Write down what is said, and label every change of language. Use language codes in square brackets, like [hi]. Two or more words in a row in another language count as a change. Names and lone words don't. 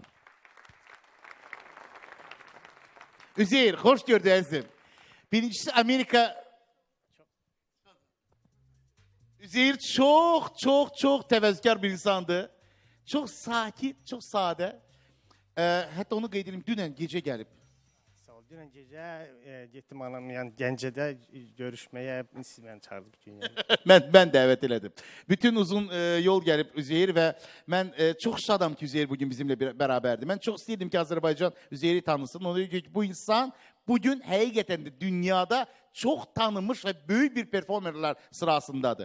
[tr] Üzeyir, hoş gördük azizim. Birincisi Amerika. Üzeyir çok tevezzükar bir insandı. Çok sakin, çok sade. [az] Hatta onu qeyd edim, dünən gecə gəlib. Sağ ol. Dünən gecə getdim anam, yəni Gəncədə görüşməyə siz məni çağırdınız dünyaya. mən dəvət elədim. Bütün uzun yol gəlib Üzeyir və mən çox şadam ki Üzeyir [tr] bugün bizimle beraberdi. [az] Mən çox istəyirdim ki Azərbaycan Üzeyiri tanısın. Ona görə ki bu insan bugün həqiqətən də dünyada çox tanınmış və böyük bir performerlər sırasındadır.